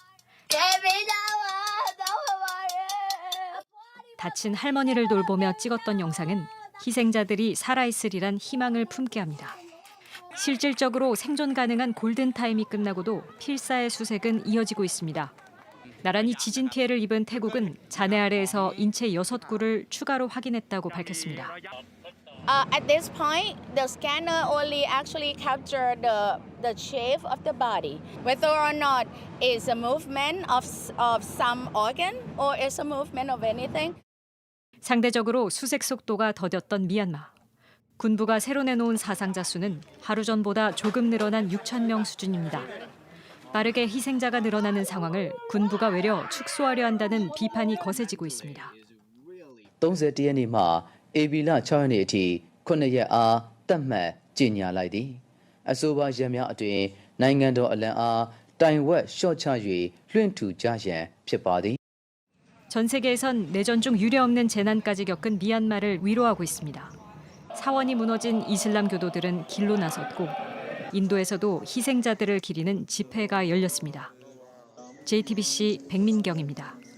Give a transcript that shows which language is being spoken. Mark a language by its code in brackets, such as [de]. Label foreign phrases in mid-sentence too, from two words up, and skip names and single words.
[ko] 다친 할머니를 돌보며 찍었던 영상은 희생자들이 살아있으리란 희망을 품게 합니다. 실질적으로 생존 가능한 골든타임이 끝나고도 필사의 수색은 이어지고 있습니다. 나란히 지진 피해를 입은 태국은 잔해 아래에서 인체 6구를 추가로 확인했다고 밝혔습니다. [en] At this point, the scanner only actually captured the shape of the body, whether or not it's a movement of some organ or it's a movement of anything. [ko] 상대적으로 수색 속도가 더뎠던 미얀마. 군부가 새로 내놓은 사상자 수는 하루 전보다 조금 늘어난 6천 명 수준입니다. 빠르게 희생자가 늘어나는 상황을 군부가 외려 축소하려 한다는 비판이 거세지고 있습니다. [my] 31 ရက်နေ့မှဧပြီလ6ရက်နေ့အထိ9ရက်အားသတ်မှတ်ကြေညာလိုက်သည်အဆိုပါရက်များအတွင်းနိုင်ငံတော်အလံအားတိုင်ဝက်လျှော့ချ၍လွှင့်ထူကြရန်ဖြစ်ပါသည် [ko] 전 세계에선 내전 중 유례없는 재난까지 겪은 미얀마를 위로하고 있습니다. 사원이 무너진 이슬람 교도들은 길로 나섰고 인도에서도 희생자들을 기리는 집회가 열렸습니다. JTBC 백민경입니다.